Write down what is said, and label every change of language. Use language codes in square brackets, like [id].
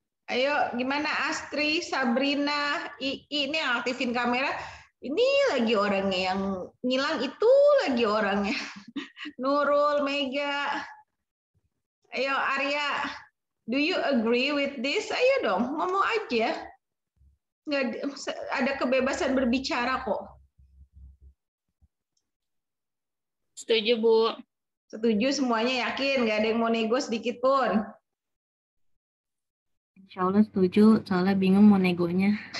[id] Ayo, gimana Astri, Sabrina, ini yang aktifin kamera. Ini lagi orangnya yang ngilang, itu lagi orangnya. Nurul, Mega. Ayo [en] Arya, do you agree with this? [id] Ayo dong, ngomong aja. Nggak ada kebebasan berbicara kok. Setuju, Bu. Setuju semuanya, yakin? Nggak ada yang mau nego sedikit pun? Insya Allah setuju, soalnya bingung mau negonya.